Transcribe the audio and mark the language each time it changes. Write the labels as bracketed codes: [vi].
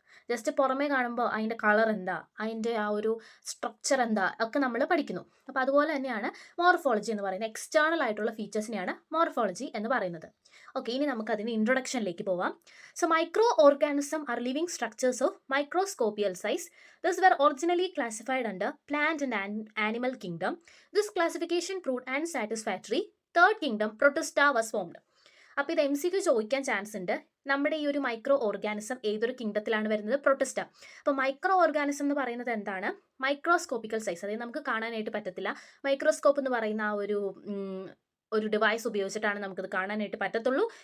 [ml] Just പുറമേ കാണുമ്പോൾ അതിൻ്റെ കളർ എന്താ, അതിൻ്റെ ആ ഒരു സ്ട്രക്ചർ എന്താ ഒക്കെ നമ്മൾ പഠിക്കുന്നു. അപ്പോൾ അതുപോലെ തന്നെയാണ് മോർഫോളജി എന്ന് പറയുന്നത്. എക്സ്റ്റേണൽ ആയിട്ടുള്ള ഫീച്ചേഴ്സിനെയാണ് മോർഫോളജി എന്ന് പറയുന്നത്. ഓക്കെ, ഇനി നമുക്ക് അതിൻ്റെ ഇൻട്രൊഡക്ഷനിലേക്ക് പോവാം. [en] So microorganism are living structures of microscopical size. This were originally classified under plant and animal kingdom. This classification proved unsatisfactory. Third kingdom protista was formed. [ml] അപ്പോൾ ഇത് MCQ ചോദിക്കാൻ ചാൻസ് ഉണ്ട്. നമ്മുടെ ഈ ഒരു മൈക്രോ ഓർഗാനിസം ഏതൊരു കിങ്ഡത്തിലാണ് വരുന്നത്? പ്രൊട്ടിസ്റ്റ. അപ്പോൾ മൈക്രോ ഓർഗാനിസം എന്ന് പറയുന്നത് എന്താണ്? മൈക്രോസ്കോപ്പിക്കൽ സൈസ്, അതായത് നമുക്ക് കാണാനായിട്ട് പറ്റത്തില്ല. മൈക്രോസ്കോപ്പ് എന്ന് പറയുന്ന ആ ഒരു ഡിവൈസ് ഉപയോഗിച്ചിട്ടാണ് നമുക്കിത് കാണാനായിട്ട് പറ്റത്തുള്ളൂ.